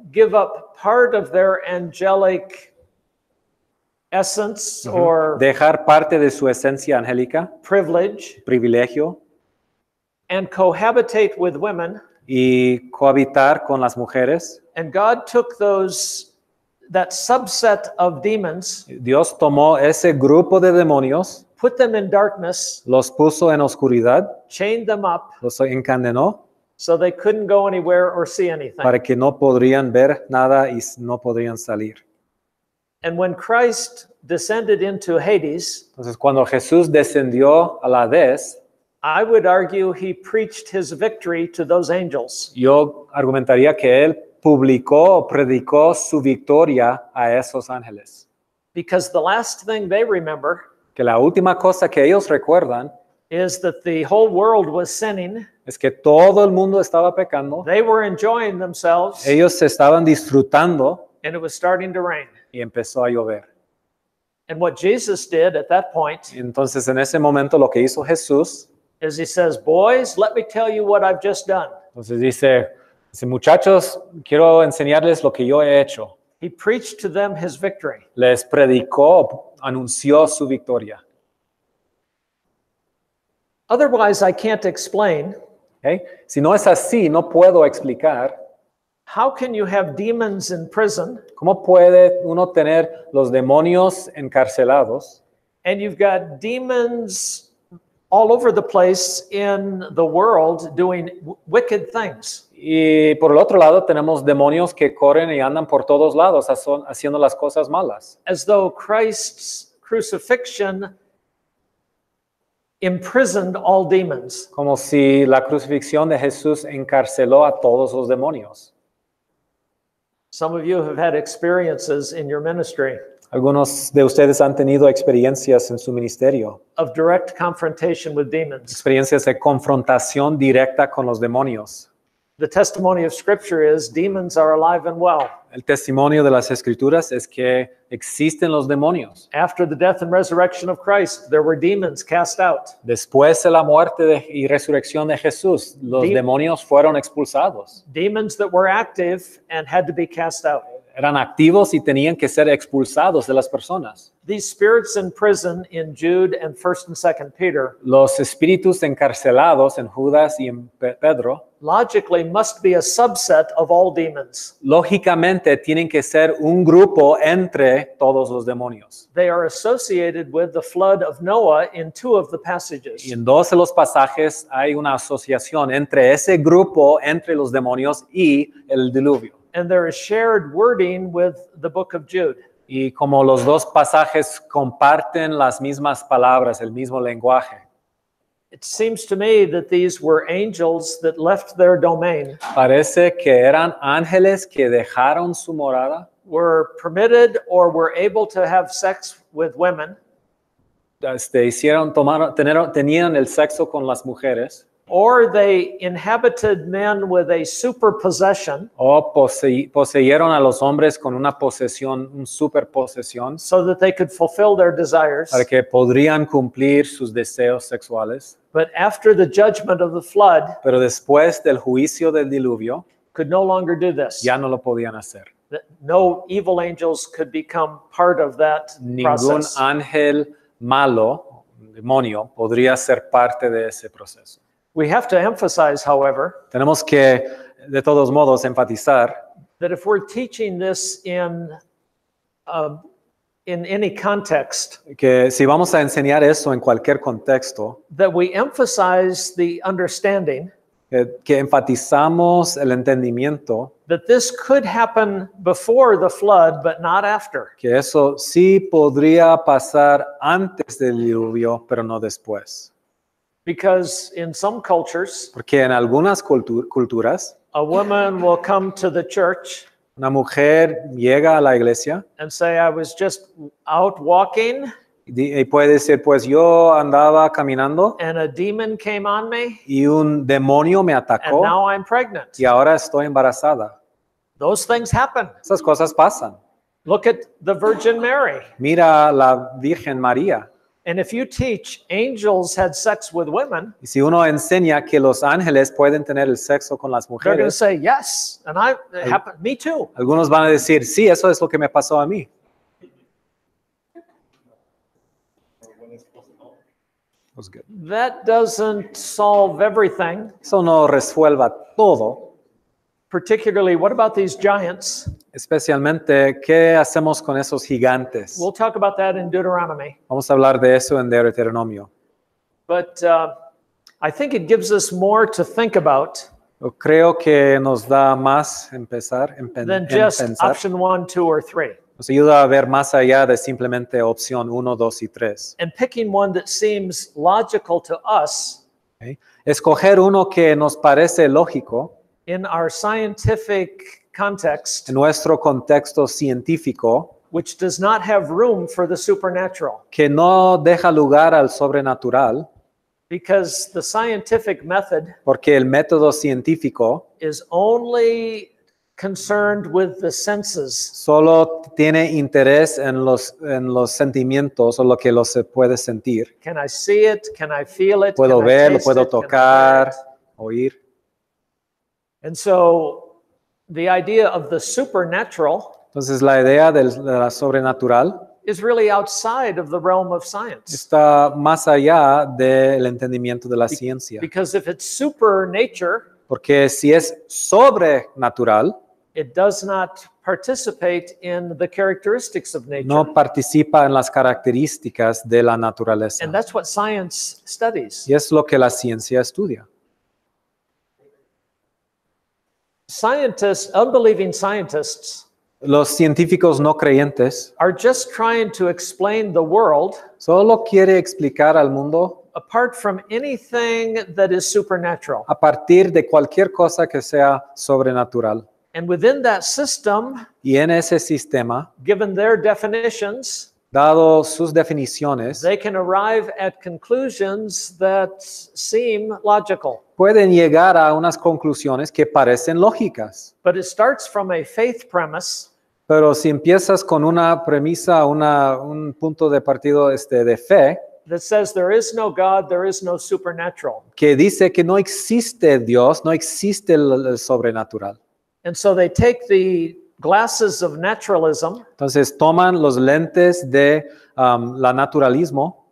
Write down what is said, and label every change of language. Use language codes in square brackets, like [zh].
[en] give up part of their angelic essence or [es] dejar parte de su esencia angélica, [en] privilege [es] privilegio, [en] and cohabitate with women. [es] y cohabitar con las mujeres. [en] And God took that subset of demons, [es] Dios tomó ese grupo de demonios, [en] put them in darkness, [es] los puso en oscuridad, [en] chained them up [es] los encadenó [en] so they couldn't go anywhere or see anything. [es] para que no podrían ver nada y no podrían salir. [en] And when Christ descended into Hades, [es] Entonces, cuando Jesús descendió a la Hades, [en] I would argue he preached his victory to those angels. [es] yo argumentaría que él predicó su victoria a esos ángeles. [en] Because the last thing they remember [es] Que la última cosa que ellos recuerdan [en] is that the whole world was sinning. [es] es que todo el mundo estaba pecando, [en] They were enjoying themselves, [es] ellos se estaban disfrutando [en] and it was starting to rain. [es] y empezó a llover. [en] And what Jesus did at that point [es] Entonces, en ese momento lo que hizo Jesús, [en] is he says, boys, let me tell you what I've just done. [es] entonces dice, muchachos, quiero enseñarles lo que yo he hecho. [en] He preached to them his victory. [es] Les predicó, anunció su victoria. [en] Otherwise, I can't explain [es] ¿Okay? Si no es así, no puedo explicar [en] how can you have demons in prison [es] cómo puede uno tener los demonios encarcelados [en] and you've got demons all over the place in the world doing wicked things. [es] Y por el otro lado tenemos demonios que corren y andan por todos lados haciendo las cosas malas. [en] As though Christ's crucifixion imprisoned all demons. [es] Como si la crucifixión de Jesús encarceló a todos los demonios. [en] Some of you have had experiences in your ministry [es] Algunos de ustedes han tenido experiencias en su ministerio, [en] of direct confrontation with demons. [es] experiencias de confrontación directa con los demonios. [en] The testimony of Scripture is demons are alive and well. [es] El testimonio de las Escrituras es que existen los demonios. [en] After the death and resurrection of Christ, there were demons cast out. [es] Después de la muerte y resurrección de Jesús, los demonios fueron expulsados. [en] Demons that were active and had to be cast out. [es] Eran activos y tenían que ser expulsados de las personas. [en] These spirits in prison in Jude and 1st and 2nd Peter [es] Los espíritus encarcelados en Judas y en Pedro, [en] logically must be a subset of all demons. [es] lógicamente tienen que ser un grupo entre todos los demonios. [en] They are associated with the flood of Noah in 2 of the passages. [es] Y en 2 de los pasajes hay una asociación entre ese grupo, entre los demonios y el diluvio. [en] And there is shared wording with the book of Jude. [es] Y como los dos pasajes comparten las mismas palabras, el mismo lenguaje, [en] It seems to me that these were angels that left their domain, [es] parece que eran ángeles que dejaron su morada, [en] were permitted or were able to have sex with women, [es] tenían el sexo con las mujeres, [en] or they inhabited men with a superpossession [es] o poseyeron a los hombres con una posesión, una superposesión, [en] so that they could fulfill their desires. [es] para que podrían cumplir sus deseos sexuales. [en] But after the judgment of the flood, [es] Pero después del juicio del diluvio, [en] could no longer do this. [es] ya no lo podían hacer. [en] That no evil angels could become part of that [es] Ningún [en] process. [es] ángel malo, demonio, podría ser parte de ese proceso. [en] We have to emphasize, however, [es] Tenemos que, de todos modos, enfatizar [en] that if we're teaching this in any context, [es] que si vamos a enseñar eso en cualquier contexto, [en] that we emphasize the understanding [es] que enfatizamos el entendimiento, [en] that this could happen before the flood, but not after. [es] que eso sí podría pasar antes del diluvio, pero no después. [en] Because in some cultures, [es] Porque en algunas culturas, [en] a woman will come to the church [es] una mujer llega a la iglesia [en] and say, I was just out walking [es] y puede decir, pues yo andaba caminando [en] and a demon came on me [es] y un demonio me [en] and [es] atacó [en] now I'm pregnant. [es] y ahora estoy embarazada. [en] Those things happen. [es] Esas cosas pasan. [en] Look at the Virgin Mary. [es] Mira a la Virgen María. [en] And if you teach angels had sex with women, [es] Y si uno enseña que los ángeles pueden tener el sexo con las [en] they're going to [es] mujeres, [en] say, yes, and it happened, me too. [es] algunos van a decir, sí, eso es lo que me pasó a mí. [en] Was good. That doesn't solve everything. [es] Eso no resuelva todo. [en] Particularly, what about these giants? [es] Especialmente, ¿qué hacemos con esos gigantes? [en] We'll talk about that in Deuteronomy. [es] Vamos a hablar de eso en Deuteronomio. [en] But I think it gives us more to think about [es] Yo creo que nos da más empezar, [en] than just [es] pensar. [en] option 1, 2, or 3. [es] Nos ayuda a ver más allá de simplemente opción 1, 2 y 3. [en] And picking one that seems logical to us [es] ¿Okay? Escoger uno que nos parece lógico [en] in our scientific context, [es] en nuestro contexto científico, [en] which does not have room for the supernatural. [es] que no deja lugar al sobrenatural, [en] Because the scientific method [es] porque el método científico [en] is only concerned with the senses. [es] solo tiene interés en los sentimientos o lo que se puede sentir. [en] Can I see it? Can I feel it? [es] Puedo [en] Can I [es] ver, lo [en] taste [es] puedo [en] it? Can I [es] tocar, [en] hear it? [es] oír. [en] And so the idea of the supernatural [es] Entonces la idea de la sobrenatural [en] is really outside of the realm of science. [es] está más allá del entendimiento de la ciencia. [en] Because if it's super nature, [es] Porque si es sobrenatural, [en] it does not participate in the characteristics of nature. [es] no participa en las características de la naturaleza. [en] And that's what science studies. [es] Y es lo que la ciencia estudia. [en] Scientists, unbelieving scientists, [es] Los científicos no creyentes [en] are just trying to explain the world [es] solo quiere explicar al mundo [en] apart from anything that is supernatural. [es] a partir de cualquier cosa que sea sobrenatural. [en] And within that system, [es] Y en ese sistema, [en] given their definitions, [es] dado sus definiciones, [en] they can arrive at conclusions that seem logical. [es] pueden llegar a unas conclusiones que parecen lógicas. [en] But it starts from a faith premise [es] Pero si empiezas con una premisa, un punto de partido de fe, [en] that says there is no God, there is no supernatural. [es] que dice que no existe Dios, no existe el sobrenatural. [en] And so they take the glasses of naturalism [es] Entonces toman los lentes de la naturalismo